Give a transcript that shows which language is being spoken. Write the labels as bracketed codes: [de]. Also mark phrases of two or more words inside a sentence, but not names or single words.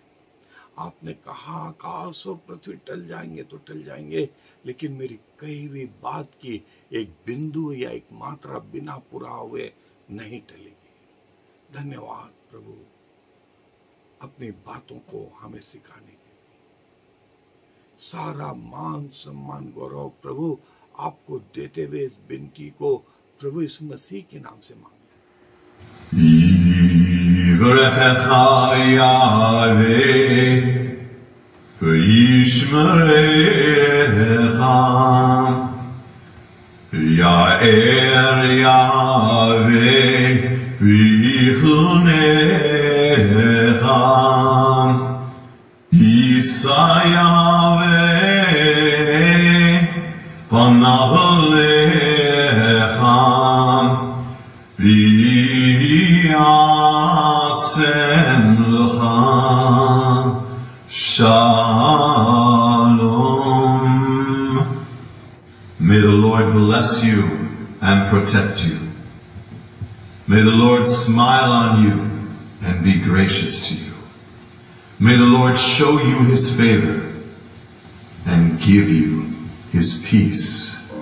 [hi] आपने कहा आकाश और पृथ्वी टल जाएंगे तो टल जाएंगे, लेकिन मेरी कही हुई बात की एक बिंदु या एक मात्रा बिना पूरा हुए नहीं टलेगी। धन्यवाद प्रभु अपनी बातों को हमें सिखाने के लिए। सारा मान सम्मान गौरव प्रभु आपको देते हुए इस विनती को प्रभु यीशु मसीह के नाम से मांगे। [he] יברכך יהוה וישמרך, יאר יהוה ויחונך, יישא יהוה פניו אליך ויעשם לך shalom. [en] May the Lord bless you and protect you. May the Lord smile on you and be gracious to you. May the Lord show you his favor and give you his peace.